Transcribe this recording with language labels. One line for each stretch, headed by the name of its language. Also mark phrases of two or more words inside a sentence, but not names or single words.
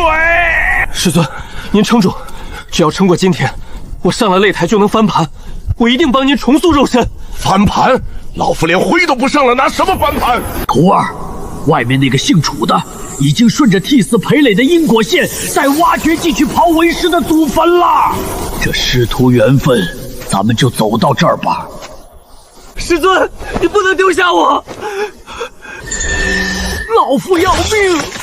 Chinese: 師尊，您撐住，只要撐過今天，我上了擂台就能翻盤，我一定幫您重塑肉身。翻盤？老夫連灰都不上了，拿什麼翻盤？徒兒，外面那個姓楚的已經順着替死傀儡的因果線，在挖掘進去刨為師的祖墳了。這師徒緣分，咱們就走到這兒吧。師尊，你不能丟下我！老夫要命！